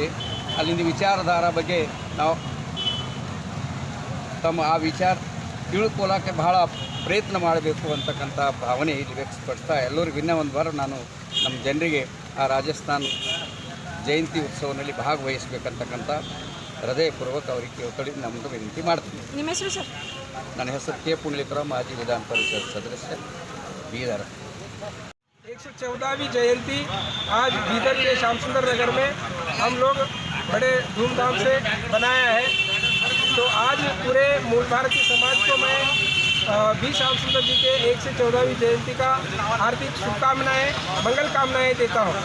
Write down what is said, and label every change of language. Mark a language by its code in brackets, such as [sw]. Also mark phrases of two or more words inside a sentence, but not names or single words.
[kn] ಅಲ್ಲಿಂದ ವಿಚಾರಧಾರ ಬಗ್ಗೆ ನಾವು ತಮ್ಮ ಆ ವಿಚಾರ ತಿಳ್ಕೊಳ್ಳೋಕ್ಕೆ ಭಾಳ ಪ್ರಯತ್ನ ಮಾಡಬೇಕು ಅಂತಕ್ಕಂಥ ಭಾವನೆ ಇಲ್ಲಿ ವ್ಯಕ್ತಪಡಿಸ್ತಾ ಎಲ್ಲರಿಗೂ ಇನ್ನೂ ಒಂದು ವಾರ ನಾನು ನಮ್ಮ ಜನರಿಗೆ ಆ ರಾಜಸ್ಥಾನ ಜಯಂತಿ ಉತ್ಸವದಲ್ಲಿ ಭಾಗವಹಿಸಬೇಕಂತಕ್ಕಂಥ ಹೃದಯಪೂರ್ವಕ ಅವರಿಗೆ ಒತ್ತಡಿ ನಮ್ಮದು ವಿನಂತಿ ಮಾಡ್ತೀನಿ. ನಿಮ್ಮ ಹೆಸರು ಸರ್? ನನ್ನ ಹೆಸರು ಕೆ ಪುಂಡಲೀಕರಾವ್, ಮಾಜಿ ವಿಧಾನ ಪರಿಷತ್ ಸದಸ್ಯ, ಬೀದರ್. [hi] 114वीं जयंती आज बीदर के श्यामसुंदर नगर में हम लोग बड़े धूमधाम से बनाया है। तो आज पूरे मूल भारतीय समाज को मैं बी श्यामसुंदर जी के 114वीं जयंती का हार्दिक शुभकामनाएं, मंगल कामनाएं देता हूँ।